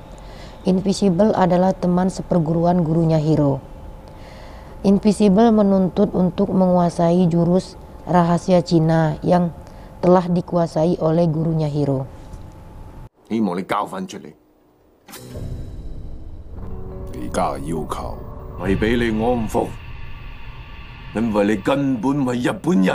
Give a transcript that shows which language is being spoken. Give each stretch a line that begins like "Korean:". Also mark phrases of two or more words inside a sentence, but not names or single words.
Indonesian: Invisible adalah teman seperguruan gurunya Hiro. Invisible menuntut untuk menguasai jurus rahasia Cina yang telah dikuasai oleh gurunya Hiro.
Cantonese: 家嘅要求。為俾你安撫，因為你根本係日本人。